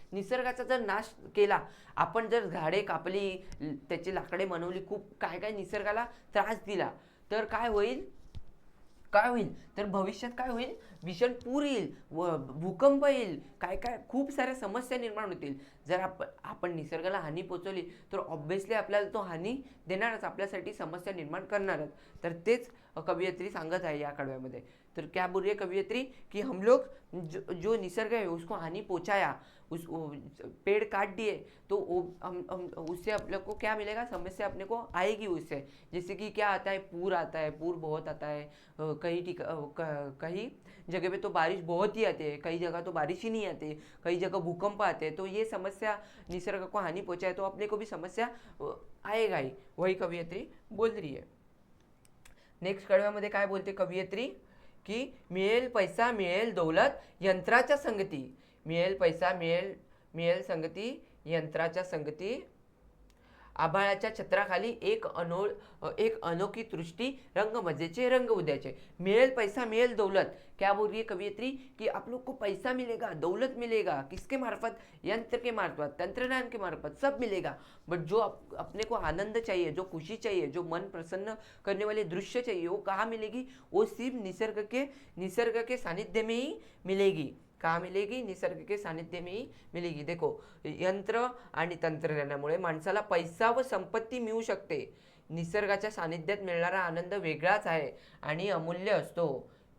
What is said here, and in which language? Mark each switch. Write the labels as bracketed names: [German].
[Marathi] निसर्गाचा जर नाश केला, आपण जर झाडे कापली, त्याची लाकडे बनवली, खूप काय काय निसर्गाला त्रास दिला, तर काय होईल तर भविष्यात काय होईल, भीषण पूर येईल, भूकंप येईल, काय काय खूप साऱ्या समस्या निर्माण होतील. जर आपण निसर्गाला हानी पोचवली तर ऑब्व्हियसली आपल्याला तो हानी देणारच, आपल्यासाठी समस्या निर्माण करणारच. तर तेच कवयित्री सांगत आहे या कडव्यामध्ये. [Hindi] तर क्या बोल रही है कवयित्री कि हम लोग जो निसर्ग है उसको हानि पहुंचाया, उस पेड़ काट दिए, तो उससे अपने को क्या मिलेगा, समस्या अपने को आएगी उससे. जैसे कि क्या आता है, पूर आता है, पूर बहुत आता है, कहीं जगह पे तो बारिश बहुत ही आती है, कई जगह तो बारिश ही नहीं आती, कई जगह भूकंप आते हैं. तो ये समस्या निसर्ग को हानि पहुंचाए तो अपने को भी समस्या आएगा ही. वही कवयित्री बोल रही है. [Marathi] नेक्स्ट कडव्यामध्ये काय बोलते कवयित्री की मिळेल पैसा मिळेल दौलत यंत्राच्या संगती. मिळेल पैसा मिळेल संगती यंत्राच्या संगती. आभाळाच्या छत्राखाली एक अनोखी दृष्टी, रंग मजेचे रंग उद्याचे. मिळेल पैसा मिळेल दौलत. [Hindi] क्या बोल रही है कवयित्री कि आप लोग को पैसा मिलेगा, दौलत मिलेगा, किसके मार्फत, यंत्र के मार्फत, तंत्रज्ञान के मार्फत, सब मिलेगा. बट जो अपने को आनंद चाहिए, जो खुशी चाहिए, जो मन प्रसन्न करने वाले दृश्य चाहिए, वो कहाँ मिलेगी, वो सिर्फ निसर्ग के सानिध्य में ही मिलेगी. कहाँ मिलेगी, निसर्ग के सानिध्य में ही मिलेगी. [Marathi] देखो यंत्र आणि तंत्रज्ञानामुळे माणसाला पैसा व संपत्ती मिळू शकते. निसर्गाच्या सानिध्यात मिळणारा आनंद वेगळाच आहे आणि अमूल्य असतो.